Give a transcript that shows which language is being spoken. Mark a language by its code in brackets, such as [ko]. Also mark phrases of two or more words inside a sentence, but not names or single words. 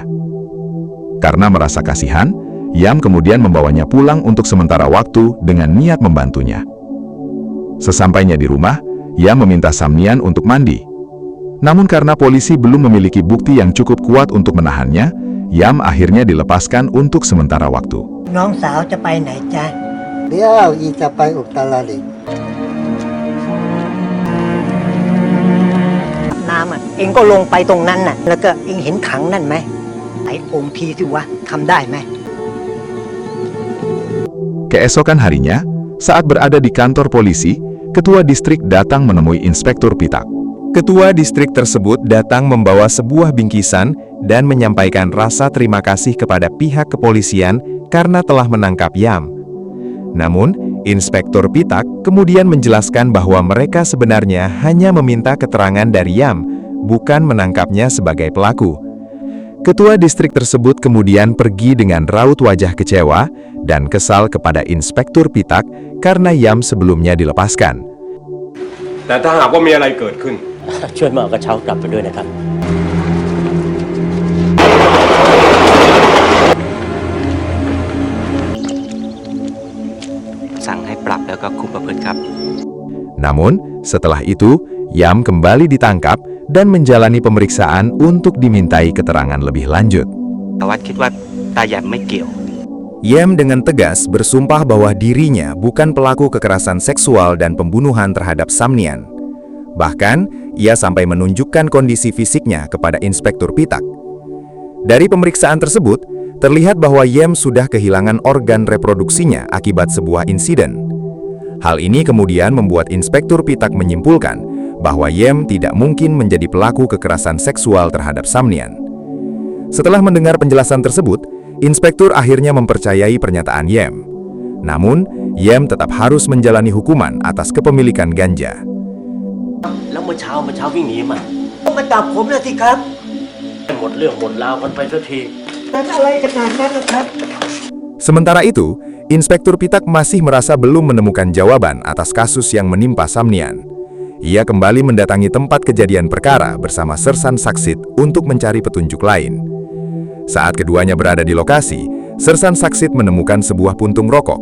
[id] Karena merasa kasihan, Yam kemudian membawanya pulang untuk sementara waktu dengan niat membantunya. Sesampainya di rumah, Yam meminta Samnian untuk mandi. Namun karena polisi belum memiliki bukti yang cukup kuat untuk menahannya, Yam akhirnya dilepaskan untuk sementara waktu. [th] น้องสาวจะไปไหนจ๊ะ เดี๋ยวอีจะไปอุตรดิตถ์ น้ำอ่ะเองก็ลงไปตรงนั้นน่ะแล้วก็เองเห็นถังนั่นไหมไอ้องค์ทีสิวะทำได้ไหม [id] Keesokan harinya, saat berada di kantor polisi, Ketua Distrik datang menemui Inspektur Pitak. Ketua distrik tersebut datang membawa sebuah bingkisan dan menyampaikan rasa terima kasih kepada pihak kepolisian karena telah menangkap Yam. Namun, Inspektur Pitak kemudian menjelaskan bahwa mereka sebenarnya hanya meminta keterangan dari Yam, bukan menangkapnya sebagai pelaku. Ketua distrik tersebut kemudian pergi dengan raut wajah kecewa dan kesal kepada Inspektur Pitak karena Yam sebelumnya dilepaskan. [th] แต่ถ้าหากว่ามีอะไรเกิดขึ้น ช่วยมาเอากระเช้ากลับไปด้วยนะครับ สั่งให้ปรับแล้วก็คุมประพฤติครับ [id] Namun, setelah itu, Yam kembali ditangkap dan menjalani pemeriksaan untuk dimintai keterangan lebih lanjut. [th] แต่ว่าคิดว่าตาแยมไม่เกี่ยว [id] Yam dengan tegas bersumpah bahwa dirinya bukan pelaku kekerasan seksual dan pembunuhan terhadap Samnian. Bahkan, ia sampai menunjukkan kondisi fisiknya kepada Inspektur Pitak. Dari pemeriksaan tersebut, terlihat bahwa Yam sudah kehilangan organ reproduksinya akibat sebuah insiden. Hal ini kemudian membuat Inspektur Pitak menyimpulkan bahwa Yam tidak mungkin menjadi pelaku kekerasan seksual terhadap Samnian. Setelah mendengar penjelasan tersebut, Inspektur akhirnya mempercayai pernyataan Yam. Namun, Yam tetap harus menjalani hukuman atas kepemilikan ganja. [th] แล้วเมื่อเช้าวิ่งหนีมา ต้องมาจับผมนะสิครับ หมดเรื่องหมดราวกันไปสักที เป็นอะไรขนาดนั้นนะครับ [id] Sementara itu, Inspektur Pitak masih merasa belum menemukan jawaban atas kasus yang menimpa Samnian. Ia kembali mendatangi tempat kejadian perkara bersama Sersan Saksit untuk mencari petunjuk lain. Saat keduanya berada di lokasi, Sersan Saksit menemukan sebuah puntung rokok.